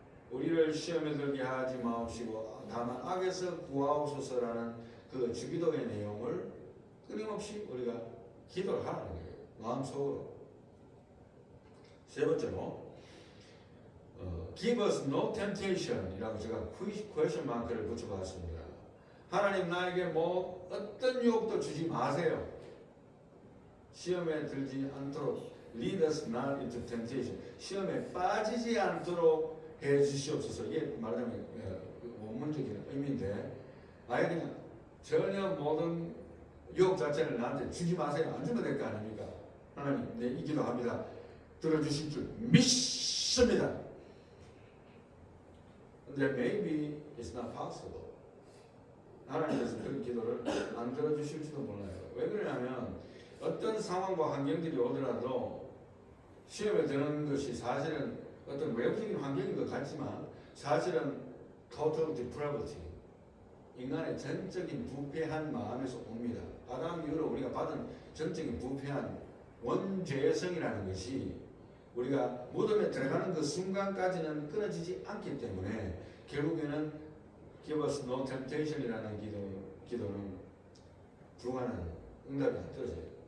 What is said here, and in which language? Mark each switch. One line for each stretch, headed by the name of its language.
Korean: 우리를 시험에 들게 하지 마옵시고 다만 악에서 구하옵소서라는 그 주기도의 내용을 끊임없이 우리가 기도를 하라는 거예요. 마음속으로. 세 번째로
English: Give us no temptation
Korean: 이라고 제가 question 마크를 붙여봤습니다. 하나님 나에게 어떤 유혹도 주지 마세요. 시험에 들지 않도록
English: Lead us not into temptation.
Korean: 시험에 빠지지 않도록 해 주시옵소서. 이게 말하자면 원문적인 의미인데 아예 그냥 전혀 모든 유혹 자체를 나한테 주지 마세요. 안 주면 될 거 아닙니까? 하나님 이 기도합니다. 들어주실 줄 믿습니다. 근데
English: maybe it's not possible.
Korean: 하나님께서 그런 기도를 안 들어주실지도 몰라요. 왜 그러냐면 어떤 상황과 환경들이 오더라도 시험에 드는 것이 사실은 어떤 외부적인 환경인 것 같지만 사실은
English: total depravity,
Korean: 인간의 전적인 부패한 마음에서 옵니다. 아담 이후로 우리가 받은 전적인 부패한 원죄성이라는 것이 우리가 무덤에 들어가는 그 순간까지는 끊어지지 않기 때문에 결국에는
English: Give us no temptation
Korean: 이라는 기도는 불가능한 응답이 안 떨어져요.